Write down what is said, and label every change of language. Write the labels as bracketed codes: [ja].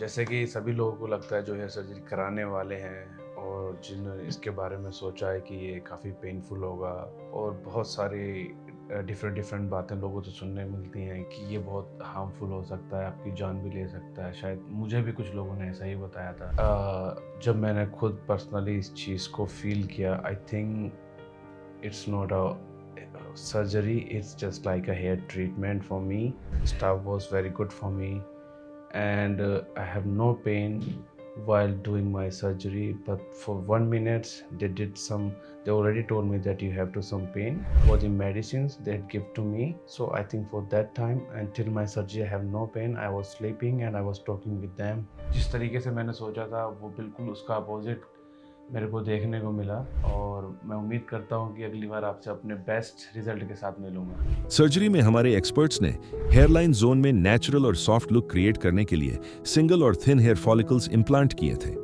[hi] जैसे कि सभी लोगों को लगता है जो हेयर सर्जरी कराने वाले हैं और जिन्होंने इसके बारे में सोचा है कि ये काफ़ी पेनफुल होगा, और बहुत सारी डिफरेंट बातें लोगों से सुनने मिलती हैं कि ये बहुत हार्मफुल हो सकता है, आपकी जान भी ले सकता है। शायद मुझे भी कुछ लोगों ने ऐसा ही बताया था। जब मैंने खुद पर्सनली इस चीज़ को फील किया, [en] I think it's not a surgery, it's just like a hair treatment for me. Staff was very good for me, and I have no pain while doing my surgery, but for 1 minute they already told me that you have to some pain for the medicines they give to me. So I think for that time until my surgery I have no pain. I was sleeping and I was talking with them. [hi] जिस तरीके से मैंने सोचा था वो बिल्कुल उसका opposite मेरे को देखने को मिला, और मैं उम्मीद करता हूं कि अगली बार आपसे अपने बेस्ट रिजल्ट के साथ मिलूंगा। सर्जरी में हमारे एक्सपर्ट्स ने हेयरलाइन जोन में नेचुरल और सॉफ्ट लुक क्रिएट करने के लिए सिंगल और थिन हेयर फॉलिकल्स इम्प्लांट किए थे।